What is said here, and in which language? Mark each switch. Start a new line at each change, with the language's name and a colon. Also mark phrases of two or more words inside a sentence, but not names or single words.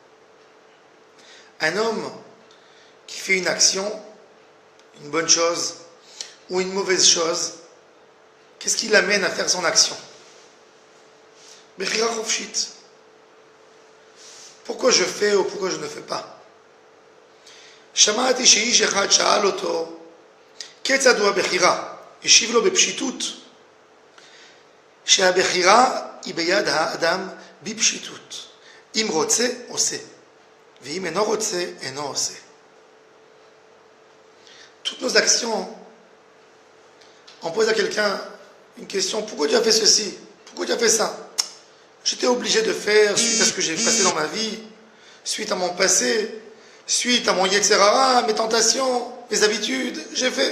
French: Un homme qui fait une action, une bonne chose ou une mauvaise chose, qu'est-ce qui l'amène à faire son action?
Hebrew: בחירה חופשית.
French: Pourquoi je fais ou pourquoi je ne fais pas?
Hebrew: שמעתי שאיש אחד שאל אותו כיצד הוא הבחירה? השיב לו בפשיטות שהבחירה היא ביד האדם בפשיטות. אם רוצה, עושה. ואם אינו רוצה, אינו עושה.
French: Toutes nos actions, on pose à quelqu'un une question, pourquoi tu as fait ceci? Pourquoi tu as fait ça? J'étais obligé de faire suite à ce que j'ai passé dans ma vie, suite à mon passé, suite à mon Yetzerara, mes tentations, mes habitudes, j'ai fait.